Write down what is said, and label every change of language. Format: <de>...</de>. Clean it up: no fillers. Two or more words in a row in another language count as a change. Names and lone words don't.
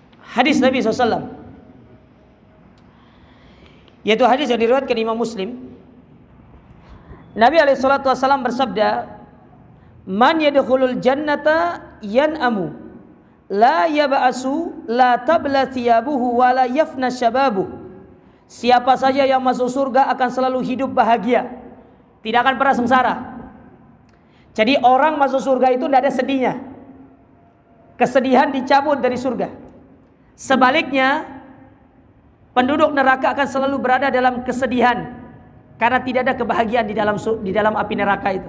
<id>hadis Nabi SAW, yaitu hadis yang diriwayatkan Imam Muslim. Nabi SAW bersabda,</id> <ar>"من يدخل الجنة ينعم لا يبأس لا تبلى ثيابه ولا يفنى شبابه."</ar> <id>Siapa saja yang masuk surga akan selalu hidup bahagia, tidak akan pernah sengsara. Jadi orang masuk surga itu tidak ada sedihnya. Kesedihan dicabut dari surga. Sebaliknya, penduduk neraka akan selalu berada dalam kesedihan karena tidak ada kebahagiaan di dalam api neraka itu.</id>